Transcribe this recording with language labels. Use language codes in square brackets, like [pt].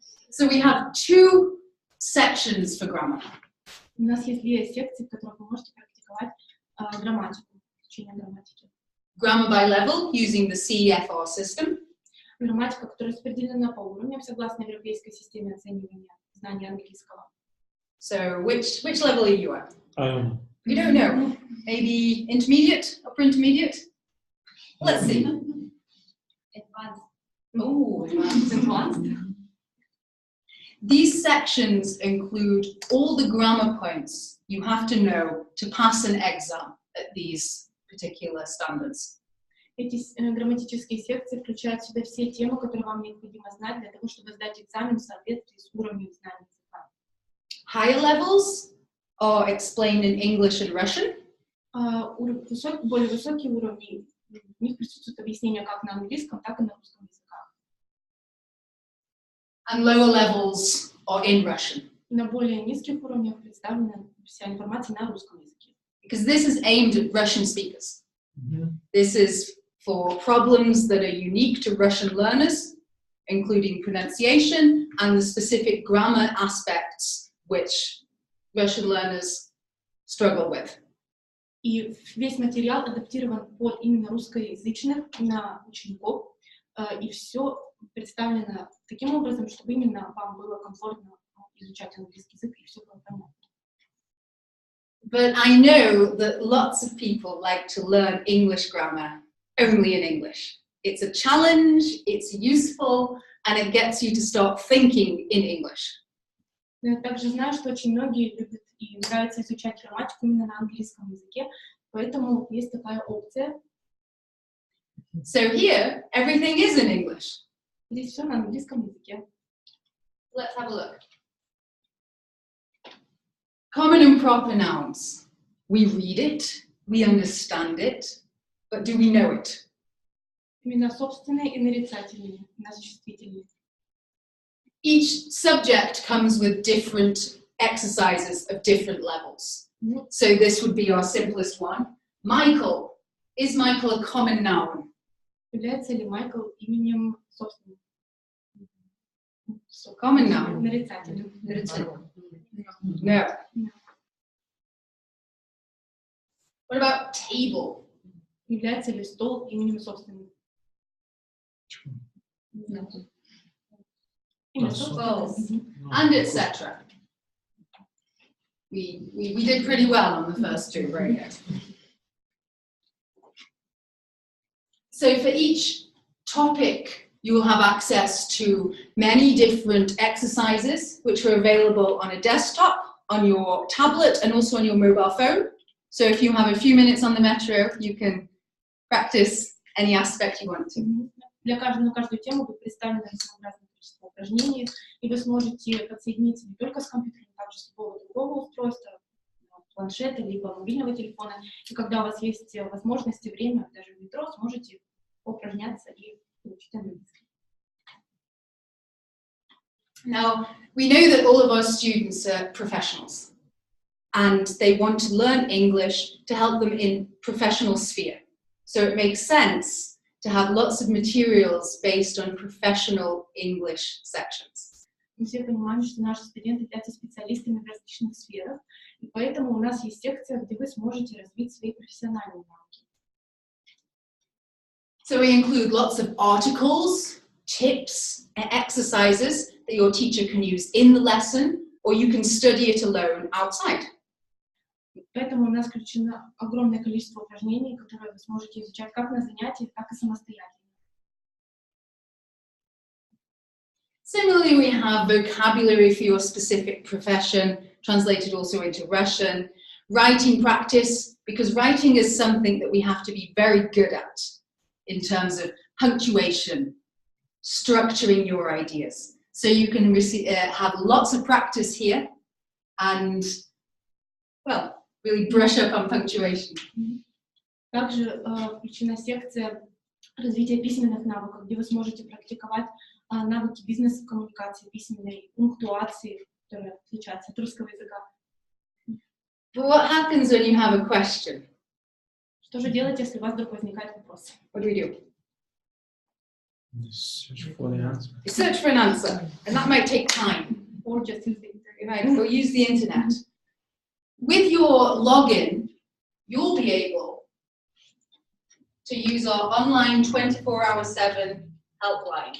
[en] So we have two sections for grammar. [ru] У нас есть две секции, в которых вы можете практиковать грамматику, изучение грамматики. [en] Grammar by level, using the CEFR system. [ru] Грамматика, которая распределена по уровням, согласно европейской системе оценивания знания английского. [en] So which level are you at? You don't know. Maybe intermediate, upper intermediate? Let's see. Advanced. Oh, advanced. These sections include all the grammar points you have to know to pass an exam at these particular standards. [ru] Эти грамматические секции включают в себя все темы, которые вам необходимо знать для того, чтобы сдать экзамен в соответствии с уровнем знаний языка. [en] Higher levels are explained in English and Russian. [ru] Более высокие уровни, в них присутствует объяснение как на английском, так и на русском языках. [en] And lower levels are in Russian. [ru] На более низких уровнях представлена вся информация на русском языке. [en] Because this is aimed at Russian speakers. This is for problems that are unique to Russian learners, including pronunciation and the specific grammar aspects which Russian learners struggle with. [ru] И весь материал адаптирован под именно русскоязычных на учеников, и все представлено таким образом, чтобы именно вам было комфортно изучать английский язык и все было понятно. [en] But I know that lots of people like to learn English grammar only in English. It's a challenge, it's useful, and it gets you to start thinking in English. [ru] Но я также знаю, что очень многие любят и нравится изучать грамматику именно на английском языке, поэтому есть такая опция. [en] So here, everything is in English. [ru] Здесь все на английском языке. [en] Let's have a look. Common and proper nouns. We read it, we understand it, but do we know it? [ru] Именно собственные и нарицательные, на существительные. [en] Each subject comes with different exercises of different levels. So this would be our simplest one. Michael. Is Michael a common noun? [ru] Является ли Майкл именем собственным? [en] Common noun. [ru] Нарицательным. [en] No. What about table? [ru] Является ли стол именем собственным? [en] No. [ru] Имя [en] Well, [ru] собственным. [en] and etc. We did pretty well on the first two, very good. So for each topic, you will have access to many different exercises which are available on a desktop, on your tablet, and also on your mobile phone. So if you have a few minutes on the metro, you can practice any aspect you want to. [ru] На каждую тему будет представлено разнообразное количество упражнений, и вы сможете подсоединиться не только с компьютером, но также с любого другого устройства, планшета, либо мобильного телефона. И когда у вас есть возможность и время, даже в метро, сможете упражняться и получить английский. [en] Now, we know that all of our students are professionals and they want to learn English to help them in professional sphere. So it makes sense to have lots of materials based on professional English sections. [ru] Мы все понимаем, что наши студенты являются специалистами в различных сферах, и поэтому у нас есть секция, где вы сможете развить свои профессиональные навыки. [en] So we include lots of articles, tips, and exercises that your teacher can use in the lesson, or you can study it alone outside. [ru] Поэтому у нас включено огромное количество упражнений, которые вы сможете изучать как на занятиях, так и самостоятельно. [en] Similarly, we have vocabulary for your specific profession, translated also into Russian. Writing practice, because writing is something that we have to be very good at in terms of punctuation, structuring your ideas. So you can have lots of practice here and, well, really brush up on punctuation. [ru] Также включена секция развития письменных навыков, где вы сможете практиковать навыки бизнес-коммуникации, письменной пунктуации, которые отличаются от русского языка. [en] But what happens when you have a question? [ru] Что же делать, если у вас вдруг возникает вопрос? [en] What do? Search for the answer. You search for an answer, and that might take time. Or just use the internet. You might go use the internet. With your login, you'll be able to use our online 24/7 helpline.